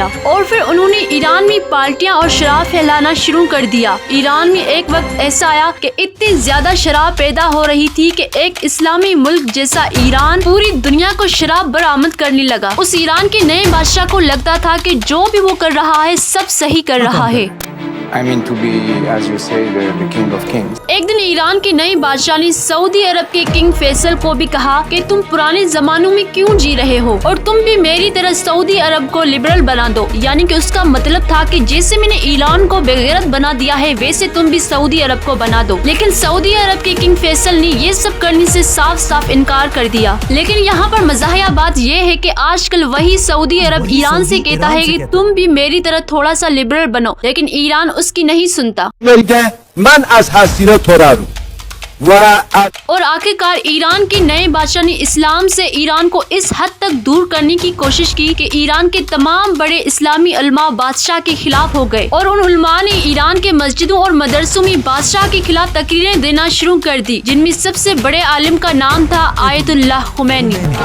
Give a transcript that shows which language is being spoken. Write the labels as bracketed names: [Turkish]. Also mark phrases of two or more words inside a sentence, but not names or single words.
[Urdu] اور پھر انہوں نے ایران میں پارٹیاں اور شراب پھیلانا شروع کر دیا. ایران میں ایک وقت ایسا آیا کہ اتنی زیادہ شراب پیدا ہو رہی تھی کہ ایک اسلامی ملک جیسا ایران پوری دنیا کو شراب برآمد کرنے لگا. اس ایران کے نئے بادشاہ کو لگتا تھا کہ جو بھی وہ کر رہا ہے سب صحیح کر رہا ہے. [English] I mean to be, as you say, the king of kings. [Urdu] ایک دن ایران کے نئے بادشاہ نے سعودی عرب کے کنگ فیصل کو بھی کہا کہ تم پرانے زمانوں میں کیوں جی رہے ہو اور تم بھی میری طرح سعودی عرب کو لبرل بنا دو. یعنی کہ اس کا مطلب تھا کہ جیسے میں نے ایران کو بغیرت بنا دیا ہے ویسے تم بھی سعودی عرب کو بنا دو. لیکن سعودی عرب کے کنگ فیصل نے یہ سب کرنے سے صاف صاف انکار کر دیا. لیکن یہاں پر مزاحیہ بات یہ ہے کہ آج کل وہی سعودی عرب ایران سے کہتا ہے کہ تم بھی میری طرح تھوڑا سا لبرل بنو، لیکن ایران اس کی نہیں سنتا. من از هسینا تو رو و اور آخرکار ایران کے نئے بادشاہ نے اسلام سے ایران کو اس حد تک دور کرنے کی کوشش کی کہ ایران کے تمام بڑے اسلامی علماء بادشاہ کے خلاف ہو گئے اور ان علماء نے ایران کے مسجدوں اور مدرسوں میں بادشاہ کے خلاف تقریریں دینا شروع کر دی، جن میں سب سے بڑے عالم کا نام تھا آیت اللہ خمینی.